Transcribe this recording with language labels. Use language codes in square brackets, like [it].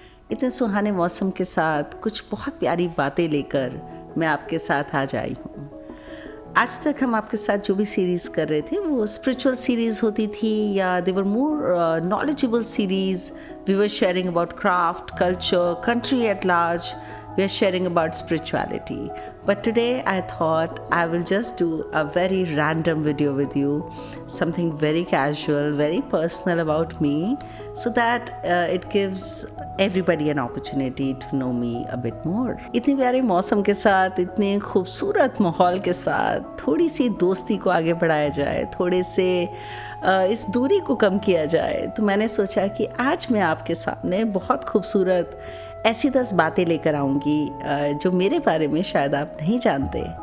[hi] इतने सुहाने मौसम के साथ कुछ बहुत प्यारी बातें लेकर मैं आपके साथ आज आई हूँ। आज तक हम आपके साथ जो भी सीरीज़ कर रहे थे वो स्पिरिचुअल सीरीज़ होती थी या [en] They were more knowledgeable series. We were sharing about craft, culture, country at large. We are sharing about spirituality. But today I thought I will just do a very random video with you, something very casual, very personal about me, so that it gives everybody an opportunity to know me a bit more. [hi] इतने प्यारे मौसम के साथ, इतने खूबसूरत माहौल के साथ थोड़ी सी दोस्ती को आगे बढ़ाया जाए, थोड़े से इस दूरी को कम किया जाए, तो मैंने सोचा कि आज मैं आपके सामने बहुत खूबसूरत ऐसी 10 बातें लेकर आऊँगी जो मेरे बारे में शायद आप नहीं जानते।